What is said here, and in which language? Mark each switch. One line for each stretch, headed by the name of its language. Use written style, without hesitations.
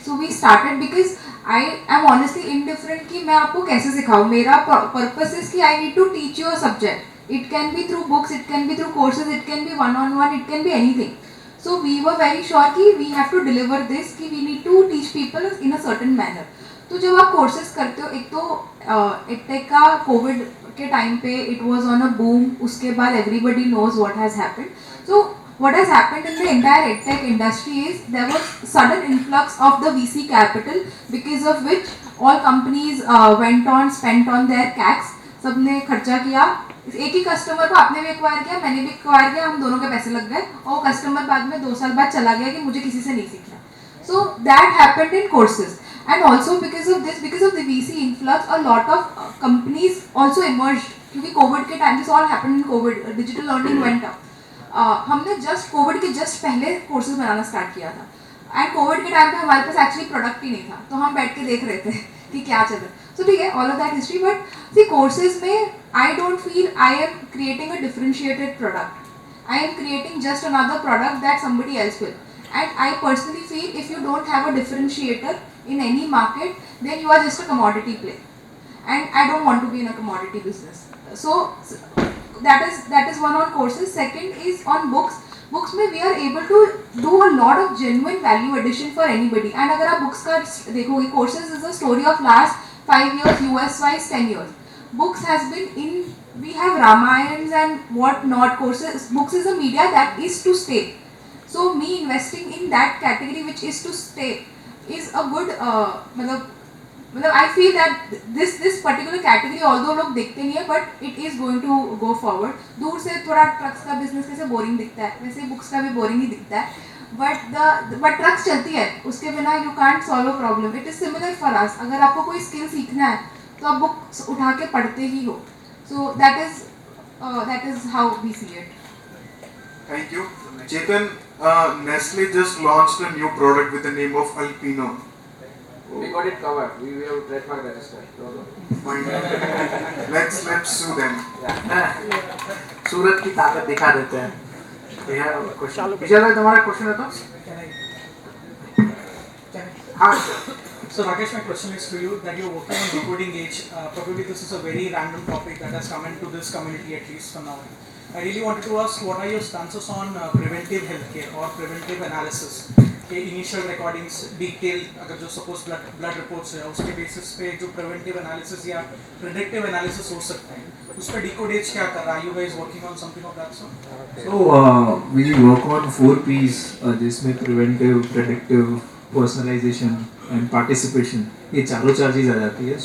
English: So we started because I am honestly indifferent
Hindi: कि मैं आपको कैसे सिखाऊँ.
English: मेरा purpose is कि I need to teach you a subject. It can be through books, it can be through courses, it can be one-on-one, it can be anything. So we were very sure कि we have to deliver this, कि we need to teach people in a certain manner.
Hindi: तो जब आप courses करते हो, एक तो EdTech का COVID के टाइम पे
English: it was on a boom,
Hindi: उसके बाद
English: everybody knows what has happened. So what has happened in the entire EdTech industry is there was sudden influx of the VC capital, because of which all companies went on, spent on their CACs,
Hindi: सबने खर्चा किया. एक ही customer को आपने भी acquire किया, मैंने भी एक्वायर किया, हम दोनों के पैसे लग गए और कस्टमर बाद में 2 साल बाद चला गया कि मुझे किसी से नहीं सीखना.
English: So that happened in courses. And also because of this, because of the VC influx, a lot of companies also emerged,
Hindi: क्योंकि कोविड के time
English: This all happened in Covid, digital learning went up.
Hindi: हमने just Covid के just पहले courses बनाना start किया था and Covid के time पे हमारे पास एक्चुअली प्रोडक्ट ही नहीं था, तो हम बैठ के देख रहे थे कि क्या चल रहा है.
English: So
Hindi: ठीक है,
English: all of that history, but see courses में I don't feel I am creating a differentiated product. I am creating just another product that somebody else will. And I personally feel if you don't have a differentiator in any market, then you are just a commodity play. And I don't want to be in a commodity business. So that is one on courses. Second is on books. Books में we are able to do a lot of genuine value addition for anybody. And
Hindi: अगर आप books का देखोगे,
English: courses is a story of last 5 years, US wise 10 years. Books has been in, we have Ramayans and what not. Courses, books is a media that is to stay. So me investing in that category which is to stay is a good मतलब I feel that this particular category, although
Hindi: लोग देखते नहीं है,
English: but it is going to go forward.
Hindi: दूर से थोड़ा trucks का business कैसे बोरिंग दिखता है, वैसे बुक्स का भी बोरिंग ही दिखता है, but ट्रक्स चलती है, उसके बिना
English: you can't solve a problem. It is similar for us.
Hindi: अगर आपको कोई स्किल सीखना है तो आप बुक्स उठा के पढ़ते ही हो.
English: So that is how we see it. Thank you. Chetan, Nestle just launched a new product with the name of Alpino. We got it covered. We have trademark registered. Fine. Let's sue them.
Hindi: सूरत की ताकत दिखा देते हैं.
English: We have a question.
Hindi: विजय भाई, तुम्हारा question है तो? हाँ.
English: So Rakesh, my question is to you that you're working on decoding age. Probably this is a very random topic that has come into this community at least for now. I really wanted to ask, what are your stances on preventive healthcare or preventive analysis?
Hindi: के initial recordings detail, अगर जो suppose blood reports है उसके basis पे जो preventive analysis या predictive analysis हो सकता है, उस पर डिकोड एज क्या कर रहा है?
English: You guys working on something of that sort? So we work on 4 P's, जिसमें preventive, predictive, personalisation and participation,
Hindi: ये चारों चीज़ आ जाती है.